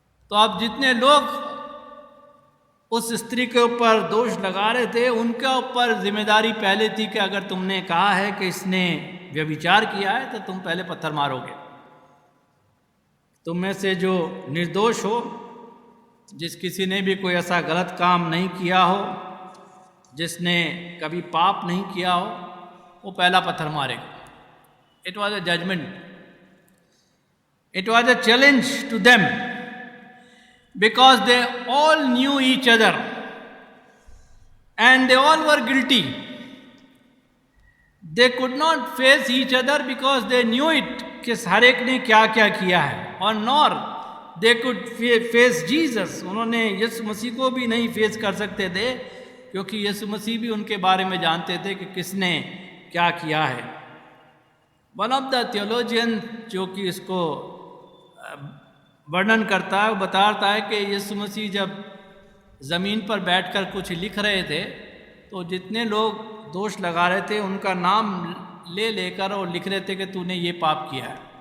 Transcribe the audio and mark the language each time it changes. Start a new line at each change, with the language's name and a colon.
Hindi: तो अब जितने लोग उस स्त्री के ऊपर दोष लगा रहे थे उनके ऊपर जिम्मेदारी पहले थी कि अगर तुमने कहा है कि इसने व्यभिचार किया है तो तुम पहले पत्थर मारोगे। तुम में से जो निर्दोष हो, जिस किसी ने भी कोई ऐसा गलत काम नहीं किया हो, जिसने कभी पाप नहीं किया हो, वो पहला पत्थर मारेगा।
English: It was a judgement, it was a challenge to them because they all knew each other and they all were guilty. They could not face each other because they knew it
Hindi: कि हर एक ने क्या क्या किया है, और
English: nor they could face Jesus.
Hindi: उन्होंने यीशु मसीह को भी नहीं फेस कर सकते थे क्योंकि यीशु मसीह भी उनके बारे में जानते थे कि किसने क्या किया है।
English: one of the theologian
Hindi: जो कि इसको वर्णन करता है, वो बताता है कि यीशु मसीह जब ज़मीन पर बैठकर कुछ लिख रहे थे तो जितने लोग दोष लगा रहे थे उनका नाम ले लेकर और लिख रहे थे कि तूने ये पाप किया है।